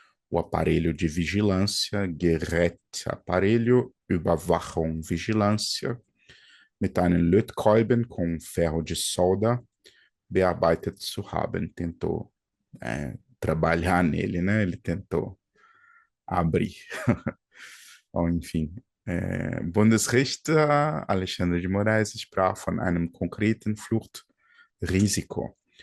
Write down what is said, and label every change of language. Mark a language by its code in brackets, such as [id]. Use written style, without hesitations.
[pt] O aparelho de vigilância, Gerät, aparelho, Überwachung, vigilância, [de] mit einem Lötkolben [pt] com ferro de solda, [de] bearbeitet zu haben. [pt] Tentou trabalhar nele, né? Ele tentou abrir. Bom, enfim. [de] Bundesrichter Alexandre de Moraes sprach von einem konkreten Fluchtrisiko.